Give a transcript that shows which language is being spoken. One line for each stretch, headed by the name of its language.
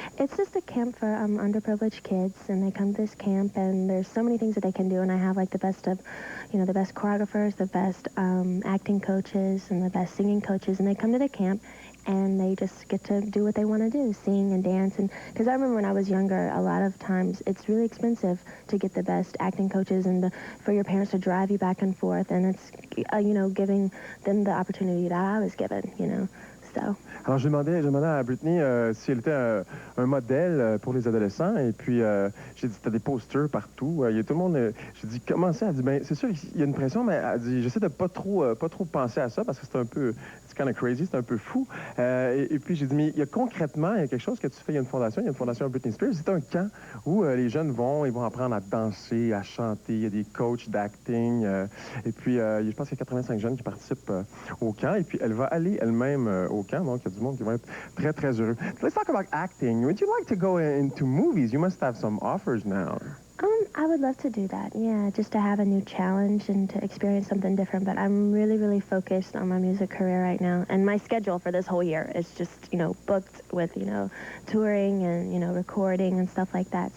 English: It's just a camp for underprivileged kids, and they come to this camp, and there's so many things that they can do, and I have, like, the best of, the best choreographers, the best acting coaches, and the best singing coaches, and they come to the camp, and they just get to do what they want to do, sing and dance. And because I remember when I was younger, a lot of times it's really expensive to get the best acting coaches and for your parents to drive you back and forth. And it's, giving them the opportunity that I was given, so.
French: Alors, je demandais à Britney si elle était un modèle pour les adolescents. Et puis, j'ai dit, t'as des posters partout. Il y a tout le monde. J'ai dit, comment ça? Elle dit, ben, c'est sûr, il y a une pression, mais elle dit, j'essaie de pas trop penser à ça parce que c'est un peu, c'est
English: kind of crazy,
French: c'est un peu fou. Et puis, j'ai dit, mais il y a concrètement, il y a quelque chose que tu fais. Il y a une fondation Britney Spears. C'est un camp où les jeunes ils vont apprendre à danser, à chanter. Il y a des coachs d'acting. Et puis, je pense qu'il y a 85 jeunes qui participent au camp. Et puis, elle va aller elle-même au camp. Donc, il y a du monde qui va être très, très heureux.
English: Let's talk about acting. Would you like to go into movies? You must have some offers now. I would love to do that, yeah, just to have a new challenge and to experience something different. But I'm really, really focused on my music career right now. And my schedule for this whole year is just, booked with, touring and, recording and stuff like that.